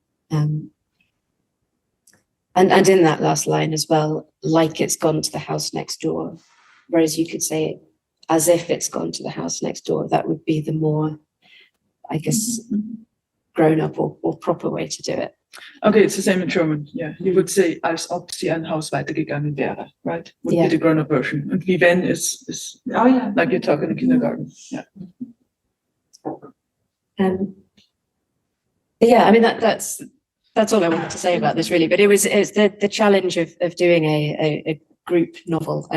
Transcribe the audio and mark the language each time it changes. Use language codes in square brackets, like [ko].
[en] And in that last line as well, like it's gone to the house next door, whereas you could say as if it's gone to the house next door. That would be the more, I guess, grown up or proper way to do it. Okay, it's the same in German. Yeah, you would say [de] als ob sie ein Haus weitergegangen wäre, right? [en] Would be the grown-up version. And [de] wie wenn [en] is like you talk in the kindergarten. Yeah. Yeah, I mean that's all I wanted to say about this really. But it's the challenge of doing a group novel.